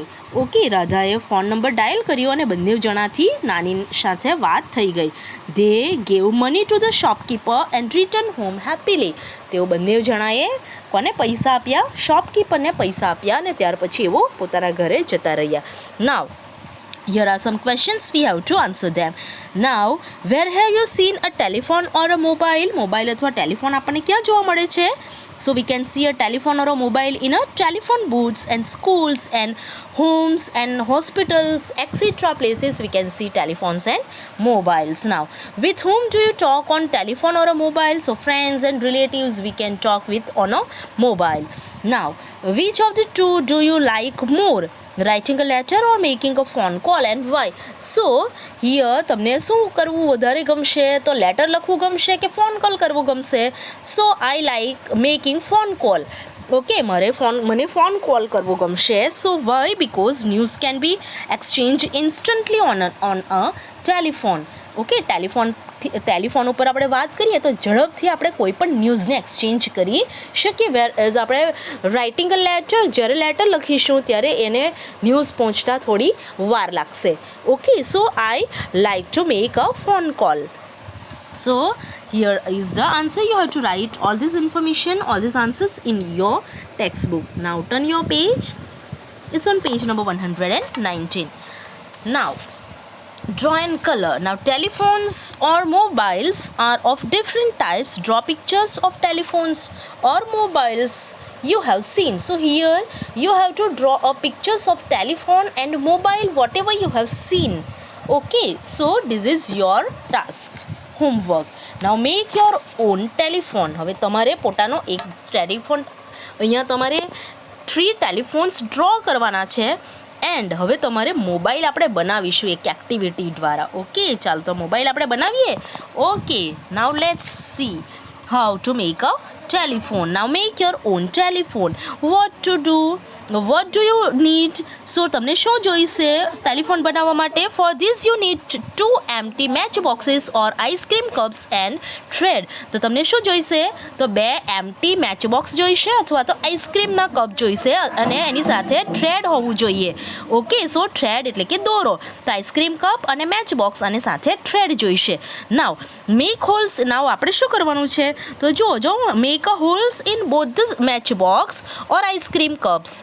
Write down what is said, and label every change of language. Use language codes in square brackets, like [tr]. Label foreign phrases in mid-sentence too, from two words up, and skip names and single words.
[gu] ઓકે, રાધાએ [en] phone number [gu] ડાયલ કર્યો અને બંને જણાથી નાની સાથે વાત થઈ ગઈ. [en] They gave money to the shopkeeper and return home happily. [gu] તેઓ બંને જણાએ કોને પૈસા આપ્યા? શોપકીપરને પૈસા આપ્યા અને ત્યાર પછી એવો પોતાના ઘરે જતા રહ્યા. [en] નાવ here are some questions we have to answer them. Now, where have you seen a telephone or a mobile? [gu] Mobile અથવા ટેલિફોન આપણને ક્યાં જોવા મળે છે? [en] So we can see a telephone or a mobile in a telephone booths and schools and homes and hospitals etc. places we can see telephones and mobiles. Now, with whom do you talk on telephone or a mobile? So friends and relatives we can talk with on a mobile. Now, which of the two do you like more? Writing a letter or making a phone call and why? So here [gu] તમને શું કરવું વધારે ગમશે? તો લેટર લખવું ગમશે કે [en] phone call [gu] કરવું ગમશે? [en] So I like making phone call. [gu] ઓકે, મને [en] phone call [gu] કરવો ગમશે. [en] So why? Because news can be exchange instantly on a telephone. [gu] ઓકે, ટેલિફોન ઉપર આપણે વાત કરીએ તો ઝડપથી આપણે કોઈ પણ ન્યૂઝને એક્સચેન્જ કરી શકીએ. [en] Whereas [gu] આપણે [en] writing a letter, [gu] જ્યારે લેટર લખીશું ત્યારે એને ન્યૂઝ પહોંચતા થોડી વાર લાગશે. [en] Okay, so I like to make a phone call. So here is the answer. You have to write all this information, all these answers in your textbook. Now turn your page. It's on page number 119. Now draw and color. Now telephones or mobiles are of different types. Draw pictures of telephones or mobiles you have seen. So here you have to draw a pictures of telephone and mobile whatever you have seen. Okay, so this is your task, homework. Now make your own telephone. [gu] હવે તમારે પોતાનો એક ટેલિફોન, અહીંયા તમારે 3 [en] telephones draw [gu] કરવાના છે એન્ડ હવે તમારે મોબાઈલ આપણે બનાવીશું એક એક્ટિવિટી દ્વારા. ઓકે, ચાલો તો મોબાઈલ આપણે બનાવીએ. [en] Okay, now let's see how to make a telephone. Now make your own telephone. What to do? What do you need? So [gu] તમને શું જોઈશે ટેલિફોન બનાવવા માટે? [en] For this you need 2 empty match boxes or ice cream cups and thread. [gu] તો તમને શું જોઈશે? તો 2 [en] empty match box [gu] જોઈશે અથવા તો આઈસ્ક્રીમના કપ જોઈશે અને એની સાથે થ્રેડ હોવું જોઈએ. ઓકે, [en] so thread [gu] એટલે કે દોરો. તો [en] ice cream cup [gu] અને [en] match box [gu] અને સાથે થ્રેડ જોઈશે. [en] Now make holes. [gu] નાવ આપણે શું કરવાનું છે? તો જો [en] make a holes in both the match box or ice cream cups.